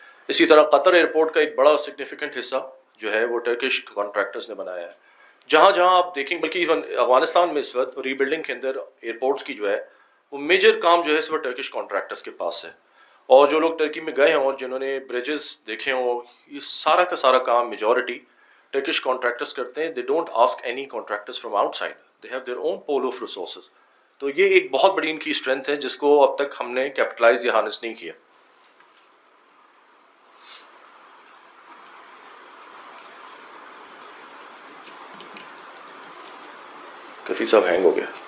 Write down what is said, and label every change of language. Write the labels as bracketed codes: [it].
[ur] اسی طرح قطر ایئرپورٹ کا ایک بڑا سگنیفیکنٹ حصہ جو ہے وہ ٹرکش کانٹریکٹرز نے بنایا ہے. جہاں جہاں آپ دیکھیں، بلکہ ایون افغانستان میں اس وقت ری بلڈنگ کے اندر ایئرپورٹس کی جو ہے وہ میجر کام جو ہے اس وقت ٹرکش کانٹریکٹرز کے پاس ہے. اور جو لوگ ترکی میں گئے ہیں اور جنہوں نے بریجز دیکھے ہوں، یہ سارا کا سارا کام میجورٹی ٹرکش کانٹریکٹرز کرتے ہیں. [en] They don't ask any contractors from outside, they have their own pool of resources. [ur] تو یہ ایک بہت بڑی ان کی اسٹرینتھ ہے جس کو اب تک ہم نے کیپٹلائز یا ہارنس نہیں کیا. کفی صاحب ہینگ ہو گیا.